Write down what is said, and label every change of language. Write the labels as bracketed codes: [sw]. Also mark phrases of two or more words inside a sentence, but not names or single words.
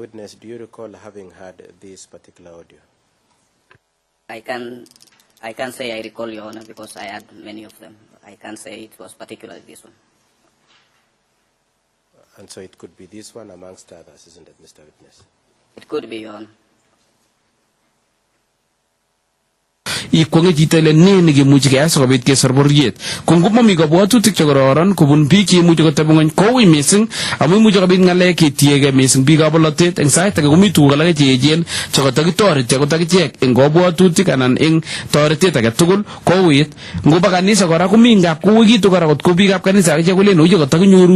[en] Witness, do you recall having heard this particular audio? I can't say I recall, Your Honor, because I had many of them. I can't say it was particularly this one. And so it could be this one amongst others, isn't it, Mr. Witness? It could be, Your Honor. [kln] ikwonge chito ile ne nekimuchi keyai sikobit kesor bororiet ko ngomami kabwatutik chekororon kobun biik cheimuchi koteb ngony koui mising amu imuchi kobit ngalek ketiegei mising biikab bolotet eng sait age komi tuguk alake cheechen chekotakitoreti akot akichek eng kabwatutik anan eng toretet age tugul kouit ngoba kanisa kora komi ngap kouikitu kora kot ko biikab kanisa akichek kolen oye kotakinyoru